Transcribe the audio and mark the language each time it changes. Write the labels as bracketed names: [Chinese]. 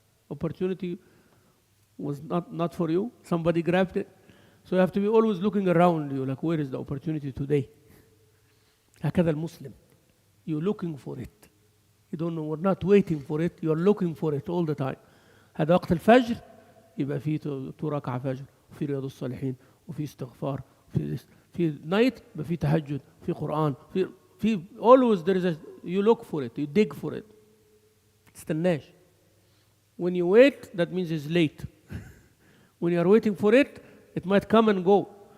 [English] Opportunity was not for you. Somebody grabbed it. So you have to be always looking around you, like, where is the opportunity today? [Arabic] هكذا المسلم. [English] You're looking for it. You don't know, we're not waiting for it. You're looking for it all the time. [Arabic] هذا وقت الفجر يبقى فيه 2 ركعة فجر، وفي رياض الصالحين، وفي استغفار، في night يبقى في تهجد، في قرآن، في [English] always there is you look for it, [Arabic] you dig for it. تستناش. [English] When you wait, that means it's late. When you are waiting for it, it might come and go.